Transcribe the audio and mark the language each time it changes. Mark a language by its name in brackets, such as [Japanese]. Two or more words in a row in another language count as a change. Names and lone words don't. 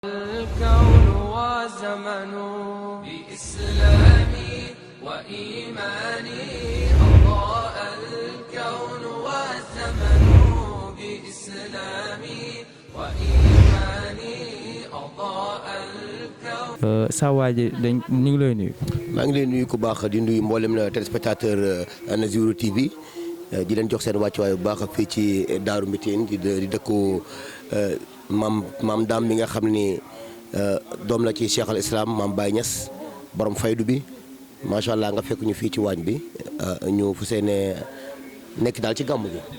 [Arabic] الكون وزمن بإسلامي وإيماني أضاء الكون والزمن بإسلامي وإيماني أضاء الكون. [Wolof] saa waay ji ñu ngi lay nuyu. maa ngi leen nuyu ku baax di nuyu mboolem na téléspectateur Nazirou TV di leen jox seen wàccuwaay bu baax fii ci Daaru Mbiteen di dëkku maam daam mi nga xam ni doom la ci Cheikh al Islam maam Baye Niass borom faydu bi [Arabic] ما شاء الله [Wolof] nga fekk ñu fii ci waañ bi ñu fu seene nekk daal ci gàmmu gi.